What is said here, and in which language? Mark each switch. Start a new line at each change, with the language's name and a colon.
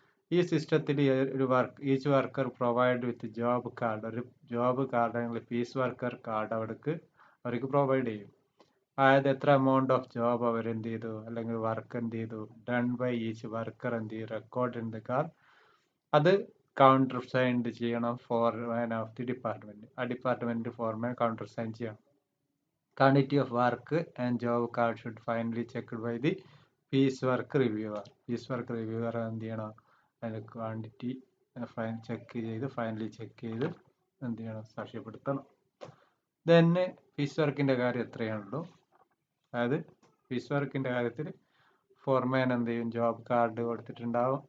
Malayalam: ഈ സിസ്റ്റത്തിൽ
English: each worker provide with job card,
Malayalam: ഒരു ജോബ് കാർഡ് അല്ലെങ്കിൽ പീസ് വർക്കർ കാർഡ് അവർക്ക് പ്രൊവൈഡ് ചെയ്യും. അതായത് എത്ര എമൗണ്ട് ഓഫ് ജോബ് അവരെന്ത് ചെയ്തു അല്ലെങ്കിൽ വർക്ക് എന്ത് ചെയ്തു,
English: done by each worker
Malayalam: എന്ത് ചെയ്യും,
English: Record in the card.
Malayalam: അത് കൗണ്ടർ സൈൻഡ് ചെയ്യണം
English: Foreman of the department.
Malayalam: ആ ഡിപ്പാർട്ട്മെന്റ് ഫോർമാൻ കൗണ്ടർ സൈൻ ചെയ്യണം.
English: Quantity of work and job card should finally checked by the piecework reviewer.
Malayalam: Piecework reviewer എന്ത് ചെയ്യണം, അതിൻ്റെ quantity check ചെയ്ത് ഫൈനലി ചെക്ക് ചെയ്ത് എന്ത് ചെയ്യണം, സാക്ഷ്യപ്പെടുത്തണം. തന്നെ പീസ് വർക്കിൻ്റെ കാര്യം എത്രയാണുള്ളൂ. അതായത് പീസ് വർക്കിൻ്റെ കാര്യത്തിൽ ഫോർമാൻ എന്ത് ചെയ്യും, ജോബ് കാർഡ് കൊടുത്തിട്ടുണ്ടാവും.